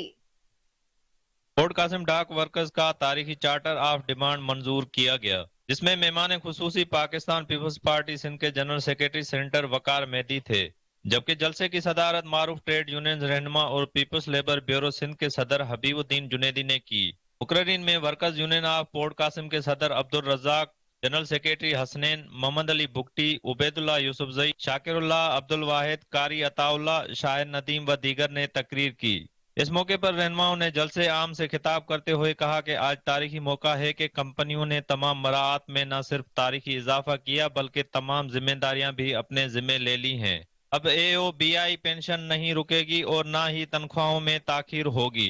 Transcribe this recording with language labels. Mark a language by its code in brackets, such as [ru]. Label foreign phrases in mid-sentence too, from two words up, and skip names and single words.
[ur] پورٹ قاسم ڈاک ورکرز کا تاریخی [en] charter of demand [ur] منظور کیا گیا، جس میں مہمان خصوصی پاکستان پیپلز پارٹی سندھ کے [en] general secretary [ur] سینیٹر وقار مہدی تھے، جبکہ جلسے کی صدارت معروف [en] trade union [ur] رہنما اور پیپلز لیبر بیورو سندھ کے صدر حبیب الدین جنیدی نے کی۔ مقررین میں ورکرز یونین آف پورٹ قاسم کے صدر عبدالرزاق [en] general secretary [ur] हसनैन, मोहम्मद अली बुगटी, उबैदुल्ला यूसुफजई, शाकिरुल्लाह, अब्दुल वाहिद, कारी अताउल्लाह, شاہر ندیم و دیگر نے تقریر کی. اس موقع پر رہنماؤں نے جلسۂ عام سے خطاب کرتے ہوئے کہا کہ آج تاریخی موقع ہے کہ کمپنیوں نے تمام مراعات میں نہ صرف تاریخی اضافہ کیا بلکہ تمام ذمہ داریاں بھی اپنے ذمے لے لی ہیں. اب AOBI پنشن نہیں رکے گی اور نہ ہی تنخواہوں میں تاخیر ہوگی.